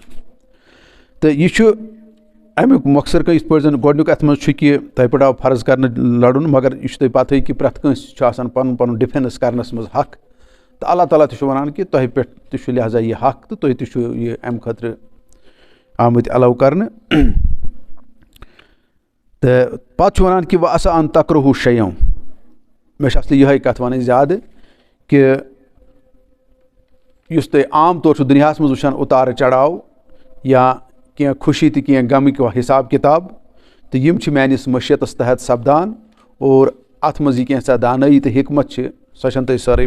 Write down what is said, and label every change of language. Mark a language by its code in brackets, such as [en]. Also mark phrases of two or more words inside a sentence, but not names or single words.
[ks] تہٕ یہِ چھُ اَمیُک مۄخصر یِتھ پٲٹھۍ زَن گۄڈنیُک اَتھ منٛز چھُ کہِ تۄہہِ پٮ۪ٹھ آو فرض کَرنہٕ لڑُن مگر یہِ چھُ تۄہہِ پَتہٕے کہِ پرٛٮ۪تھ کٲنٛسہِ چھُ آسان پَنُن پَنُن ڈِفٮ۪نٕس کَرنَس منٛز حق تہٕ اللہ تعالیٰ تہِ چھُ وَنان کہِ تۄہہِ پٮ۪ٹھ تہِ چھُ لہذا یہِ حق تہٕ تُہۍ تہِ چھُو یہِ اَمہِ خٲطرٕ آمٕتۍ اٮ۪لو کَرنہٕ. تہٕ پَتہٕ چھُ وَنان کہِ [ar] وَعَسَىٰ أن تَكْرَهُوا شَيْئًا [ks] مےٚ چھِ اَصلی یِہوٚے کَتھ وَنٕنۍ زیادٕ کہ یُس تُہۍ عام طور چھُ دُنیاہَس منٛز وٕچھان اُتار چڑاو یا کینٛہہ خوشی تہٕ کینٛہہ غمٕکۍ حساب کِتاب تہٕ یِم چھِ میٛانِس مشیتَس تحت سپدان اور اَتھ منٛز یہِ کینٛژاہ دانٲیی تہٕ حکمت چھِ سۄ چھَنہٕ تۄہہِ سٲرٕے